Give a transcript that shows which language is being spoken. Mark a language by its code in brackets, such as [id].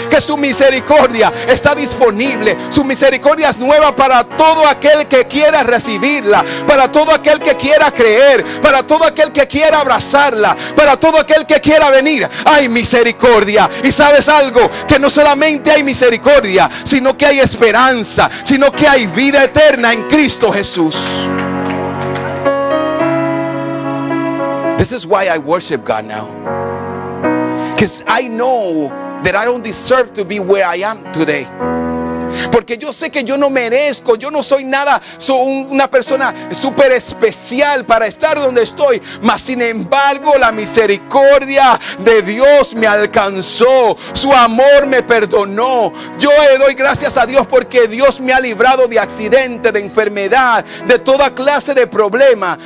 [es] Que su misericordia está disponible. Su misericordia es nueva para todo aquel que quiera recibirla, para todo aquel que quiera creer, para todo aquel que quiera abrazarla, para todo aquel que quiera venir. Hay misericordia. Y sabes algo, que no solamente hay misericordia, sino que hay esperanza, sino que hay vida eterna en Cristo Jesús. [en] This is why I worship God now, because I know that I don't deserve to be where I am today. [es] Porque yo sé que yo no merezco, yo no soy nada, soy una persona súper especial para estar donde estoy. Mas sin embargo, la misericordia de Dios me alcanzó, su amor me perdonó. Yo le doy gracias a Dios porque Dios me ha librado de accidente, de enfermedad, de toda clase de problema.